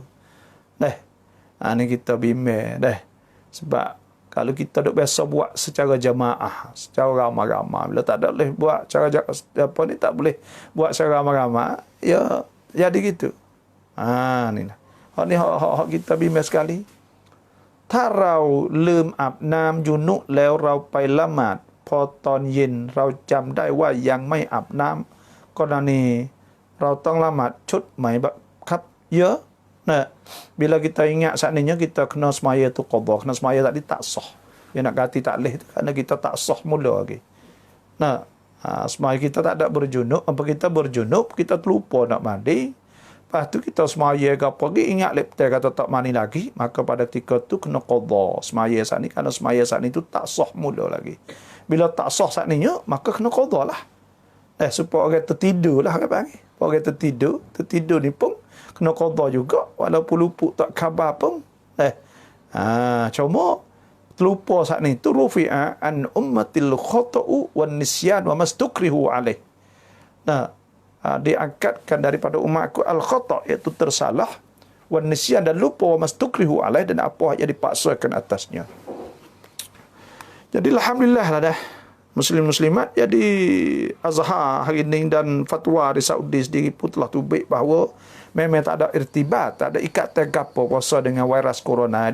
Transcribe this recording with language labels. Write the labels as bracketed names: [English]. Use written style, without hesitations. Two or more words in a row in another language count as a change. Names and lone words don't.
[Malay] Ni kita bimbang dah. Sebab kalau kita duk biasa buat secara jamaah, secara ramai-ramai, bila tak ada boleh buat cara apa ni tak boleh buat secara ramai-ramai, ya jadi gitu. Ni lah. Hak kita bimbang sekali. [Thai] ถ้าเราลืมอาบน้ำยูนุแล้วเราไปละหมาดพอตอนเย็นเราจำได้ว่ายังไม่อาบน้ำกรณีเราต้องละหมาดชุดไหมครับเยอะ [Malay] nah bila kita ingat seandainya kita kena semaya tu qadha kena semaya tadi tak sah dia nak ganti tak leh kerana kita tak sah mula lagi semaya kita tak ada berjunub apa kita berjunub kita terlupa nak mandi lepas tu kita semaya ke apa lagi ingat leptai kata tak mandi lagi maka pada ketika tu kena qadha semaya saat ni kerana semaya saat ni tu tak sah mula lagi bila tak sah saat ni maka kena qadha lah supaya orang tertidur lah orang panggil orang tertidur ni pun kena qadha juga walaupun luput tak khabar pun cuma terlupa saat ni tu [Arabic] رفع عن أمتي الخطأ والنسيان وما استكرهوا عليه [Malay] diangkatkan daripada umatku al khata' iaitu tersalah [Arabic] والنسيان [Malay] dan lupa [Arabic] وما استكرهوا عليه [Malay] dan apa yang dipaksakan atasnya. Jadi alhamdulillah lah dah muslim-muslimat jadi Azhar hari ini dan fatwa di Saudi sendiri pun telah tubik bahawa memang tak ada irtibat, tak ada ikatan apa puasa dengan virus corona.